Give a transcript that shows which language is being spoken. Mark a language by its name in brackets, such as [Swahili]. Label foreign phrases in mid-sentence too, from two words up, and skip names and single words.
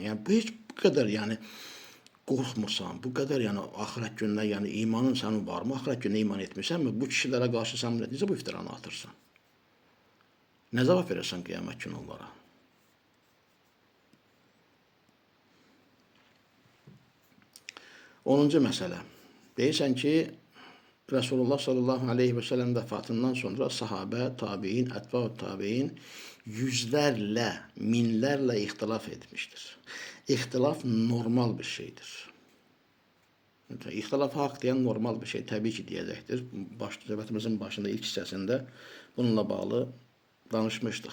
[Azerbaijani] Yəni bu heç bu qədər yəni qorxmursan, bu qədər yəni axirət gününə, yəni imanın sənin varmı? Axirət gününə iman etmirsənmi? Bu kişilərə qarşı sən necə bu iftiranı atırsan? Nə cavab verərsən qiyamət günü onlara? 10-cu məsələ. Deyirsən ki, Resulullah [Arabic] صلى الله عليه وسلم [Azerbaijani] vəfatından sonra sahabə, tabiin, ətba'u tabiin yüzlərlə, minlərlə ixtilaf etmişdir. İxtilaf normal bir şeydir. İxtilaf haqq deyən normal bir şey təbii ki deyəcəkdir. Söhbətimizin başında ilk hissəsində bununla bağlı danışmışdıq.